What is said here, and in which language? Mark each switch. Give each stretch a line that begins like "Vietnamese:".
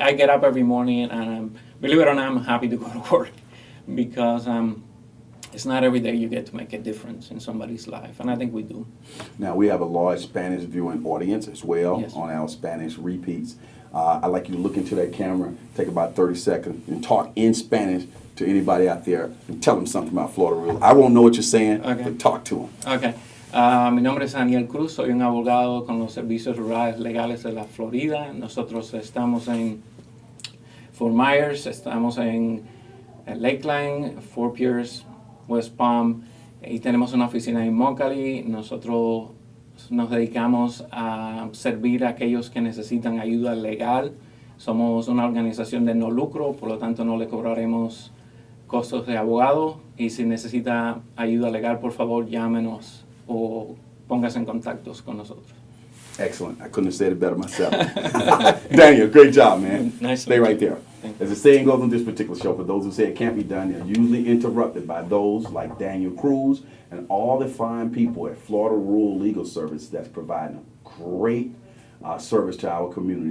English: I get up every morning and believe it or not, I'm happy to go to work because it's not every day you get to make a difference in somebody's life, and I think we do. Now, we have a large Spanish viewing audience as well. Yes. On our Spanish repeats. I'd like you to look into that camera, take about 30 seconds, and talk in Spanish to anybody out there and tell them something about Florida Rural. I won't know what you're saying, Okay. but talk to them. Okay.
Spanish: Mi nombre es Daniel Cruz, soy un abogado con los servicios rurales legales de la Florida. Nosotros estamos en Fort Myers, estamos en Lakeland, Fort Pierce, West Palm, y tenemos una oficina en Immokalee. Nosotros nos dedicamos a servir a aquellos que necesitan ayuda legal. Somos una organización de no lucro, por lo tanto no le cobraremos costos de abogado, y si necesita ayuda legal, por favor llámenos o póngase en contactos con nosotros.
English: Excellent. I couldn't have said it better myself. Daniel, great job, man. Nice. Stay right there. Thank you. As the saying goes on this particular show, for those who say it can't be done, they're usually interrupted by those like Daniel Cruz and all the fine people at Florida Rural Legal Service that's providing a great service to our community.